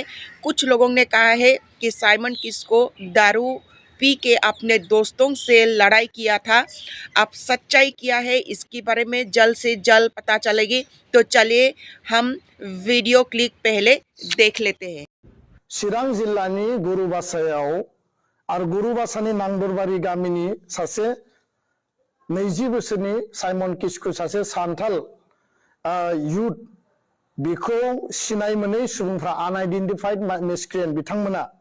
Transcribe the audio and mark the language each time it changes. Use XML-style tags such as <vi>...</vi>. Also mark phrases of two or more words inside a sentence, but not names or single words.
<hi>कुछ लोगों ने कहा है कि साइमन किस्को दारू पी के अपने दोस्तों से लड़ाई किया था। अब सच्चाई क्या है इसके बारे में जल्द से जल्द पता चलेगी। तो चलिए हम वीडियो क्लिप पहले देख लेते हैं।</hi> <brx>चिरां जिल्लानि गुरुबासायाव आरो गुरुबासानि नांदरबारि गामिनि सासे 20 बोसोरनि साइमन किस्को सासे सान्थाल यूथ बेखौ सिनाय मोनै सुबुंफ्रा</brx> <en>unidentified miscreant</en> <brx>बिथांमोना</brx>